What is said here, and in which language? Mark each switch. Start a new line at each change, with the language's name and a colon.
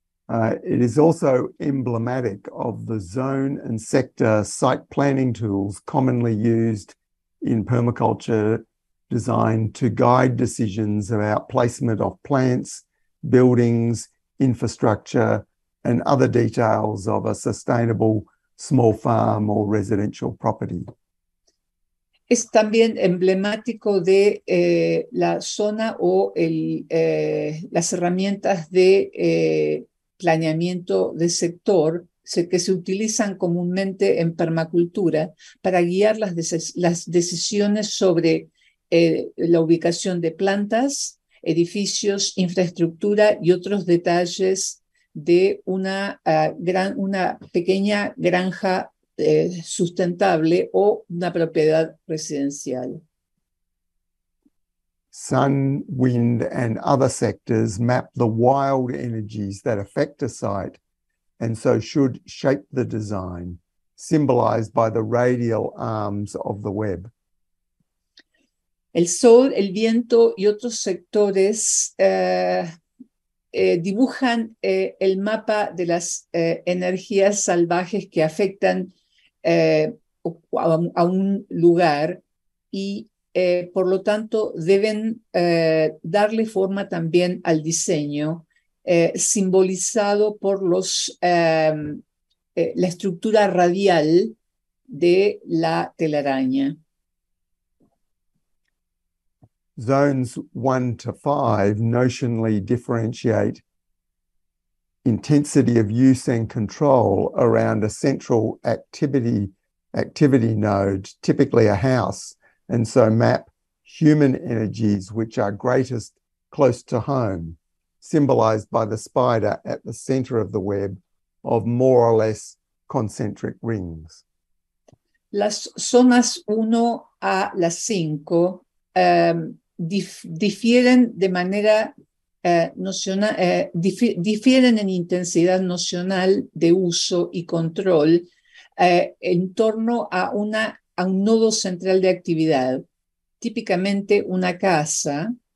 English: It is also emblematic of the zone and sector site planning tools commonly used in permaculture design to guide decisions about placement of plants, buildings, infrastructure, and other details of a sustainable small farm or residential property.
Spanish: Es también emblemático de la zona o las herramientas de planeamiento de sector que se utilizan comúnmente en permacultura para guiar las decisiones sobre la ubicación de plantas, edificios, infraestructura y otros detalles de una pequeña granja sustentable o una propiedad residencial.
English: Sun, wind, and other sectors map the wild energies that affect a site and so should shape the design, symbolized by the radial arms of the web.
Spanish: El sol, el viento y otros sectores dibujan el mapa de las energías salvajes que afectan a un lugar y por lo tanto deben darle forma también al diseño, simbolizado por la estructura radial de la telaraña.
English: Zones 1 to 5 notionally differentiate intensity of use and control around a central activity node, typically a house, and so map human energies which are greatest close to home, symbolized by the spider at the center of the web of more or less concentric rings.
Spanish: Las zonas 1 a las 5 difieren de manera nocional, difieren en intensidad nocional de uso y control en torno a un nodo central de actividad, típicamente una casa,